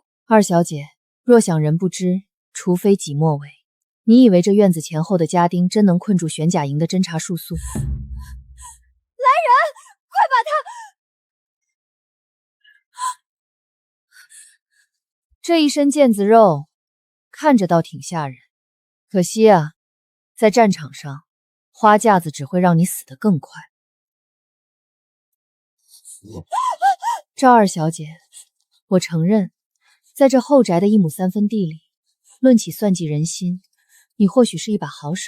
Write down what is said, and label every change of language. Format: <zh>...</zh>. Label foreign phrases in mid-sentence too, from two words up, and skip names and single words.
<zh>二小姐，若想人不知，除非己莫為。你以為這院子前後的家丁真能困住玄甲營的偵查術數？來人，快把他！這一身腱子肉，看着倒挺嚇人。可惜啊，在戰場上，花架子只會讓你死得更快。趙二小姐，我承認，在這後宅的1畝3分地裡，論起算計人心，你或許是一把好手。</zh>